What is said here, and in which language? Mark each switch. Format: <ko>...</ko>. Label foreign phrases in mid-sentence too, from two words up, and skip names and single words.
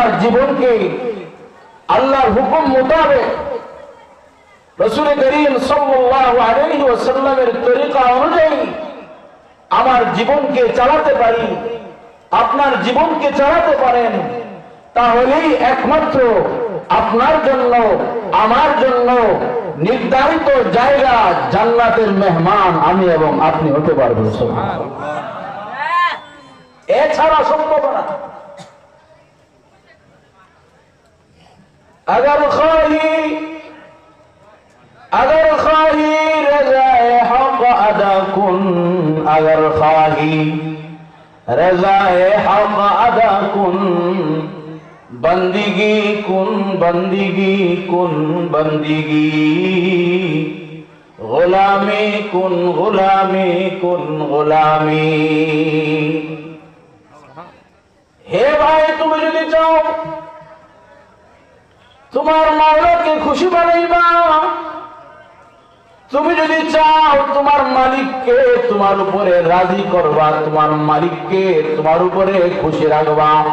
<bn>জীবনকে আল্লাহর হুকুম মোতাবেক রাসূল করিম</bn> <ar>صلى الله عليه وسلم</ar> <bn>তরিকা অনুযায়ী আমার জীবনকে চালাতে পারি, আপনার জীবনকে চালাতে পারেন, তাহলেই একমাত্র আপনার জন্য আমার জন্য নির্ধারিত জায়গা জান্নাতের মেহমান আমি এবং আপনি হতে পারবো। এছাড়া সম্ভব না।</bn> <fa>اگر خواهی رضای حق ادا کن، اگر خواهی رضای حق ادا کن، بندگی کن بندگی کن بندگی، غلامی کن غلامی کن غلامی.</fa> <bn>হে ভাই, তুমি যদি চাও তোমার মাওলাকে খুশি বানাইবা, তুমি যদি চাও তোমার মালিককে তোমার উপরে রাজি করবা, তোমার মালিককে তোমার উপরে খুশি রাখবা,</bn>